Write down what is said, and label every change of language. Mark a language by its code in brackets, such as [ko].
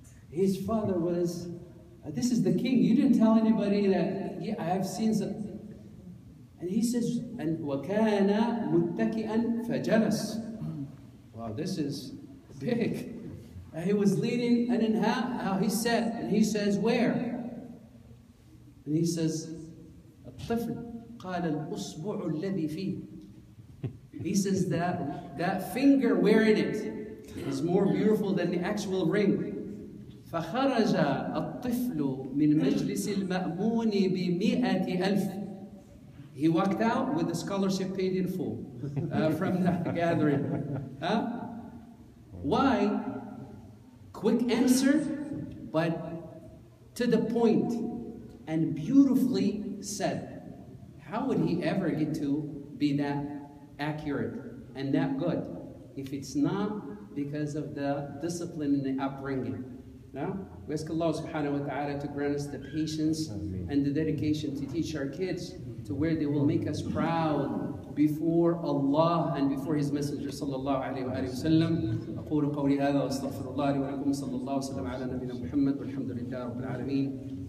[en] His father was, this is the king. You didn't tell anybody that, yeah, I have seen something. And he says, and [ar] وَكَانَ مُتَّكِئًا فَجَلَسَ. [en] Wow, this is big. He was leaning, and then how he sat, and he says, where? And he says, [ar] الطفل قال الأصبع الذي فيه. [en] He says that finger wearing it is more beautiful than the actual ring. [ar] فخرج الطفل من مجلس المأمون ب100,000 ألف. [en] He walked out with the scholarship paid in full from the gathering. Huh? Why? Quick answer, but to the point and beautifully said. How would he ever get to be that accurate and that good if it's not because of the discipline and the upbringing? No? We ask Allah subhanahu wa ta'ala to grant us the patience and the dedication to teach our kids to where they will make us proud before Allah and before His Messenger sallallahu alayhi wa sallam. [ar] أقول قولي هذا وأستغفر الله لي ولكم صلى الله وسلم على نبينا محمد والحمد لله رب العالمين.